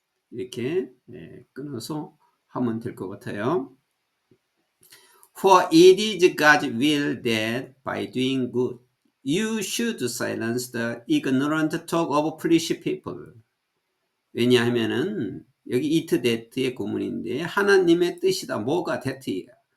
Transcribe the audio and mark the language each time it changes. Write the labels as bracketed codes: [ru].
[ko] 이렇게 끊어서 하면 될 것 같아요. [en] For it is God's will that by doing good you should silence the ignorant talk of foolish people. [ko] 왜냐하면은 여기 it that의 구문인데 하나님의 뜻이다. 뭐가 that이에요?